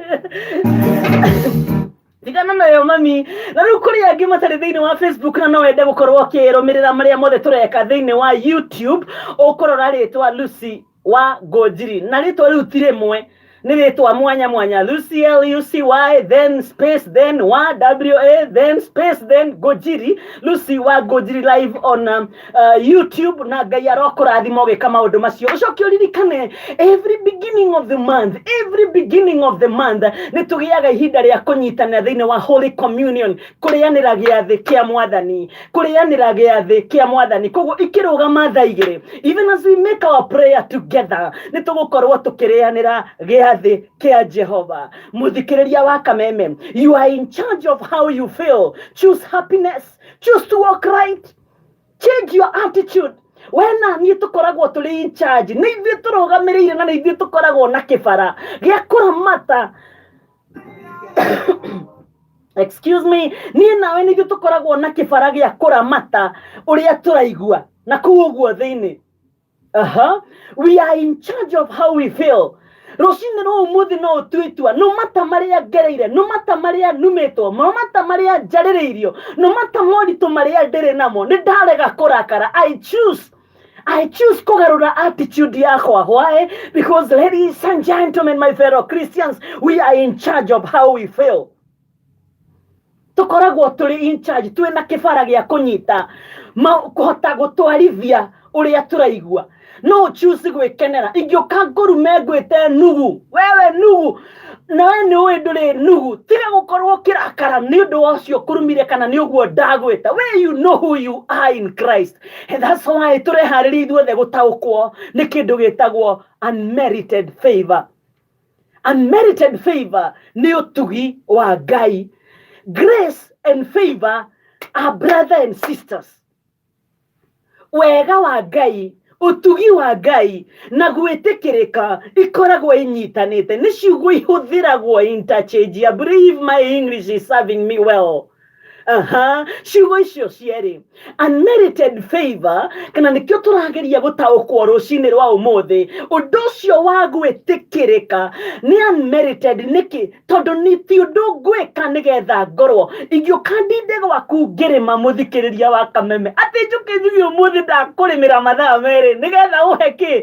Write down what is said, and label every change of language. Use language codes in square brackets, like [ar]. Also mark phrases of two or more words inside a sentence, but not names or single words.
[ki] Tigana nayo mami. Na rĩu kũrĩ angĩ matarĩ thĩinĩ wa Facebook na no wende gũkorwo ũkĩrũmĩrĩra marĩa mothe tũreka thĩinĩ wa YouTube, ũkũrora rĩtwa Lucy wa Ngũnjiri, na rĩtwa rĩu ti rĩmwe, nĩ rĩtwa mwanya mwanya. [en] Lucy Lucy then space then wa then space then Ngũnjiri. [ki] Lucy wa Ngũnjiri [en] live on YouTube, [ki] na Ngai arokũrathima ũgĩka maũndũ macio. Ũcoke ũririkane [en] every beginning of the month [ki] nĩ tũgĩaga ihinda rĩa kũnyitanĩra thĩinĩ wa [en] Holy Communion, [ki] kũrĩanĩra gĩathĩ kĩa Mwathani. Koguo ikĩrũgama thaa igĩrĩ, [en] even as we make our prayer together, [ki] nĩ tũgũkorwo tũkĩrĩanĩra gĩathĩ kia Jehova. Mũthikĩrĩria wa Kameme, [en] you are in charge of how you feel. Choose happiness, choose to walk right, change your attitude. [ki] Wena niĩ tũkoragwo tũrĩ [en] in charge, [ki] nĩ ithuĩ tũrũgamĩrĩire na nĩ ithuĩ tũkoragwo na kĩbara gĩa kũramata. Excuse me, niĩ nawe nĩ ithuĩ tũkoragwo na kĩbara gĩa kũramata ũrĩa tũraigua na kũu ũguo thĩinĩ. [en] We are in charge of how we feel. [ki] Rũcinĩ rwa ũmũthĩ no ũtue itua, [en] no matter [ki] marĩa ngereire, [en] no matter [ki] marĩa numĩtwo, [en] no matter [ki] marĩa njarĩrĩirio, [en] no matter [ki] moritũ marĩa ndĩrĩ namo, nĩ ndarega kũrakara. [en] I choose [ki] kũgarũra attitude yakwa. [en] Why? Because ladies and gentlemen, my fellow Christians, we are in charge of how we feel. [ki] Tũkoragwo tũrĩ [en] in charge, [ki] twĩna kĩbara gĩa kũnyita kũhota gũtwarithia ũrĩa tũraigua. No choose gwĩkenera. Ingĩũka ngũrume ngwĩte nugu, wewe nugu, nawe nĩ ũĩ ndũrĩ nugu, tiga gũkorwo kĩrakara nĩ ũndũ wa ũcio kũrumire kana nĩ ũguo ndagwĩta. [en] Where you know who you are in Christ. And that's why [ki] tũreharĩria ithuothe gũtaũkwo nĩ kĩndũ gĩtagwo [en] unmerited favor. Unmerited favor [ki] nĩ ũtugi wa Ngai. [en] Grace and favor are brother and sisters. [ki] Wega wa Ngai, utugi wa Ngai na gwĩtĩkĩrĩka ikoragwo inyitanĩte. Nĩ ciugo ihũthĩragwo interchange. [en] I believe my English is serving me well. [ki] ciugo icio cierĩ [en] unmerited favor [ki] kana nĩkĩo tũrageria gũtaũkwo rũcinĩ rwa ũmũthĩ. Ũndũ ũcio wa gwĩtĩkĩrĩka nĩ unmerited. Nĩkĩ? Tondũ ti ũndũ ngwĩka nĩgetha ngorwo ingĩũka ndinde gwaku ngĩrĩma mũthikĩrĩria wa Kameme atĩ njũke njuge ũmũthĩ ndakũrĩmĩra mathaa merĩ nĩgetha ũhe kĩ?